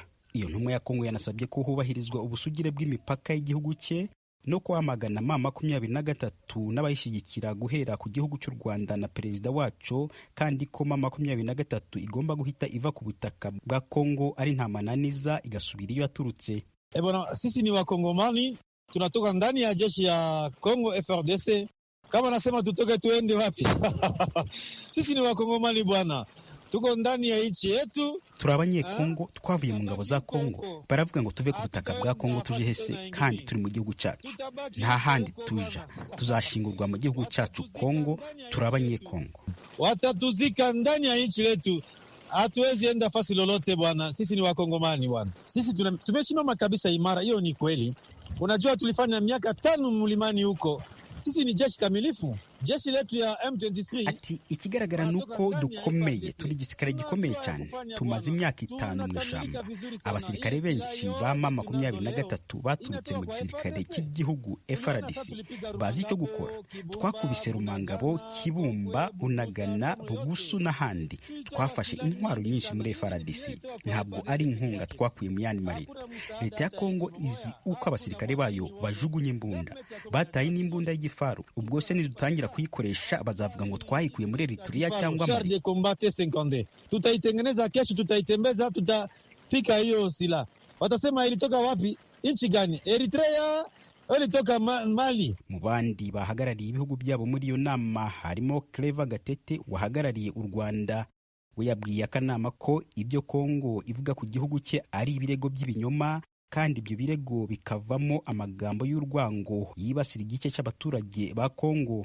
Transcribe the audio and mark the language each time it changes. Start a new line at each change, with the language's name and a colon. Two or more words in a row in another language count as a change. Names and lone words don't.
Kinyarwanda: Iyo ntumwa ya Kongo yanasabye ko hubahirizwa ubusugire bw'imipaka y'igihugu cye no kwamagana M23 n'abayishyigikira guhera ku gihugu cy'u Rwanda na perezida wacu, kandi ko M23 igomba guhita iva ku butaka bwa Kongo ari nta mananiza igasubira iyo yaturutse.
Swahili: Bwana, sisi ni Wakongomani, tunatoka ndani ya jeshi ya Kongo FARDC. Kama nasema tutoke tuende wapi? Sisi ni Wakongomani bwana, tuko ndani ya nchi yetu.
Kinyarwanda: Turi abanyekongo twavuye mu ngabo za Kongo. Baravuga ngo tuve ku butaka bwa Kongo tuje hese, kandi turi mu gihugu cyacu, nta handi tuja. Tuzashingurwa mu gihugu cyacu Kongo. Turi abanyekongo,
Swahili: watatuzika ndani ya nchi yetu, hatuwezi enda fasi lolote bwana. Sisi ni Wakongomani bwana, sisi tumeshimama kabisa imara. Hiyo ni kweli. Unajua tulifanya miaka 5 mlimani huko. Sisi ni jeshi kamilifu, jeshi letu ya M23.
Kinyarwanda: Ati ikigaragara nuko dukomeye, turi gisirikare gikomeye cyane. Tumaze imyaka 5 mu ishamba. Abasirikare benshi ba M23 baturutse mu gisirikare cy'igihugu FARDC, bazi icyo gukora. Twakubise Rumangabo, Kibumba, Bunagana, Bugusu n'ahandi. Twafashe intwaro nyinshi muri FARDC. Ntabwo ari inkunga twakuye mu yandi mareta. Leta ya Kongo izi uko abasirikare bayo bajugunye imbunda, bataye n'imbunda y'igifaru. Ubwo se nidutangira kuyikoresha bazavuga ngo twayikuye muri Eritrea cyangwa Mali.
Swahili: Tutaitengeneza kesho, tutaitembeza, tutapika hiyo sila. Watasema ilitoka wapi? Nchi gani? Eritrea ilitoka Mali.
Kinyarwanda: Mu bandi bahagarariye ibihugu byabo muri iyo nama harimo Clever Gatete wahagarariye u Rwanda. We yabwiye akanama ko ibyo Kongo ivuga ku gihugu cye ari ibirego by'ibinyoma, kandi ibyo birego bikavamo amagambo y'urwango yibasira igice cy'abaturage ba Kongo.